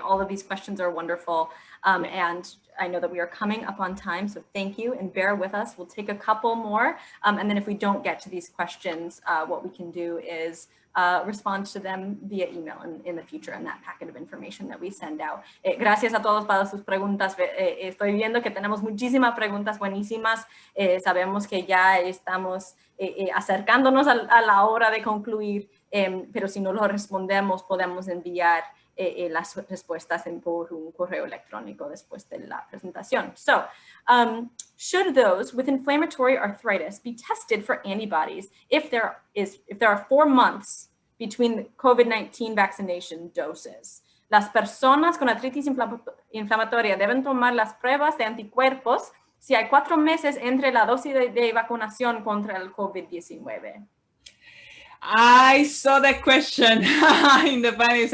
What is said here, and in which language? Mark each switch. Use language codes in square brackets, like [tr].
[en] All of these questions are wonderful, and I know that we are coming up on time, so thank you and bear with us. We'll take a couple more, and then if we don't get to these questions, what we can do is respond to them via email in the future in that packet of information that we send out. [es] Gracias a todos para sus preguntas. Estoy viendo que tenemos muchísimas preguntas buenísimas. Sabemos que ya estamos acercándonos a la hora de concluir, pero si no lo respondemos, podemos enviar las respuestas por un correo electrónico después de la presentación. [en] So, should those with inflammatory arthritis be tested for antibodies if there are 4 months between the COVID-19 vaccination doses? [es] Las personas con artritis inflamatoria deben tomar las pruebas de anticuerpos si hay 4 meses entre la dosis de vacunación contra el COVID-19. [en] I saw that question in the panel.